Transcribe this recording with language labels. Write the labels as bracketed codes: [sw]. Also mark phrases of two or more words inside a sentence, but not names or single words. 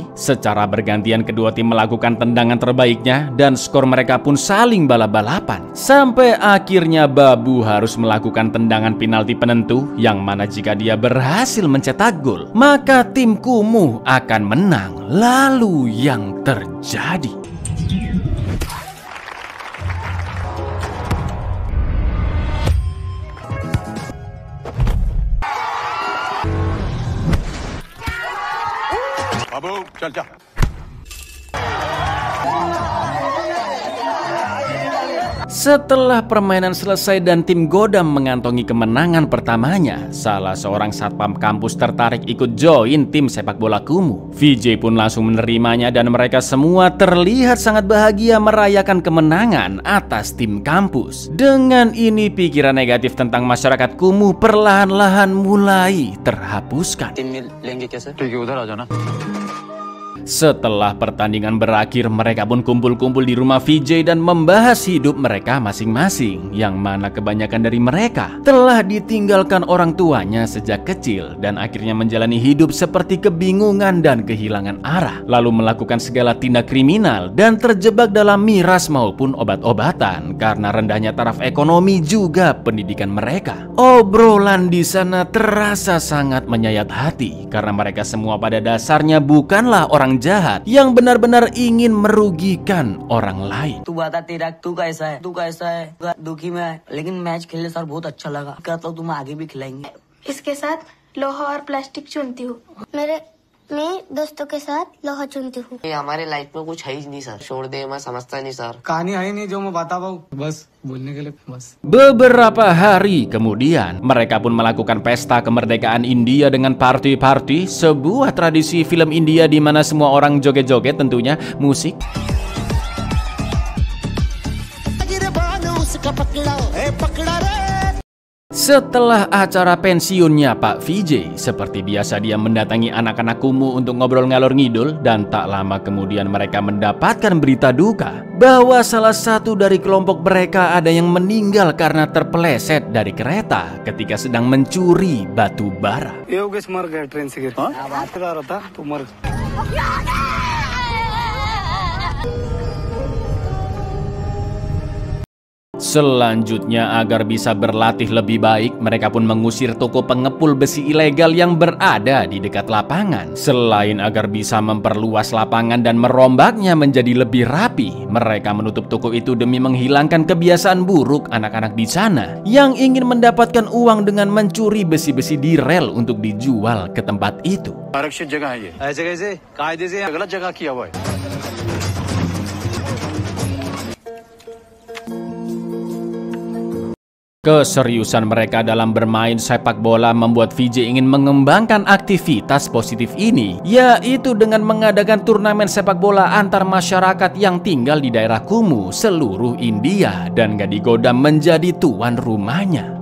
[id] Secara bergantian kedua tim melakukan tendangan terbaiknya dan skor mereka pun saling balap-balapan. Sampai akhirnya Babu harus melakukan tendangan penalti penentu yang mana jika dia berhasil mencetak gol, maka tim kumuh akan menang. Lalu yang terjadi? [hi] बाबू चल जा. [id] Setelah permainan selesai dan tim Godam mengantongi kemenangan pertamanya, salah seorang satpam kampus tertarik ikut join tim sepak bola kumuh. VJ pun langsung menerimanya dan mereka semua terlihat sangat bahagia merayakan kemenangan atas tim kampus. Dengan ini pikiran negatif tentang masyarakat kumuh perlahan-lahan mulai terhapuskan. [hi] ठीक है उधर आ जाना. [id] Setelah pertandingan berakhir, mereka pun kumpul-kumpul di rumah VJ dan membahas hidup mereka masing-masing, yang mana kebanyakan dari mereka telah ditinggalkan orang tuanya sejak kecil dan akhirnya menjalani hidup seperti kebingungan dan kehilangan arah, lalu melakukan segala tindak kriminal dan terjebak dalam miras maupun obat-obatan karena rendahnya taraf ekonomi juga pendidikan mereka. Obrolan di sana terasa sangat menyayat hati karena mereka semua pada dasarnya bukanlah orang jahat yang benar-benar ingin merugikan orang lain. [hi] तू बता तेरा तू कैसा है दुखी में है लेकिन मैच खेलने सर बहुत अच्छा लगा कहता हूँ तुम आगे भी खिलाएंगे. इसके साथ लोहा और प्लास्टिक चुनती हूँ. मैं दोस्तों के साथ लोहा चुनती हूँ. हमारे लाइफ में कुछ है ही नहीं सर. छोड़ दे, मैं समझता नहीं सर. कहानी है नहीं जो मैं बता पाऊँ, बस बोलने के लिए बस. [id] Beberapa hari kemudian, mereka pun melakukan pesta kemerdekaan India dengan party-party, sebuah tradisi film India di mana semua orang joget-joget, tentunya musik. Setelah acara pensiunnya Pak VJ, seperti biasa dia mendatangi anak-anak kumuh untuk ngobrol ngalor ngidul, dan tak lama kemudian mereka mendapatkan berita duka bahwa salah satu dari kelompok mereka ada yang meninggal karena terpeleset dari kereta ketika sedang mencuri batu bara. [hi] योगेश मर गया ट्रेन से गिर बात कर रहा था तो मर [id] Selanjutnya, agar bisa berlatih lebih baik, mereka pun mengusir toko pengepul besi ilegal yang berada di dekat lapangan. Selain agar bisa memperluas lapangan dan merombaknya menjadi lebih rapi, mereka menutup toko itu demi menghilangkan kebiasaan buruk anak-anak di sana yang ingin mendapatkan uang dengan mencuri besi-besi di rel untuk dijual ke tempat itu. [hi] आरक्षित जगह है ये ऐसे कैसे कायदे से गलत जगह किया हुआ है [id] Keseriusan mereka dalam bermain sepak bola membuat VJ ingin mengembangkan aktivitas positif ini, yaitu dengan mengadakan turnamen sepak bola antar masyarakat yang tinggal di daerah kumuh seluruh India, dan Gadigodam menjadi tuan rumahnya.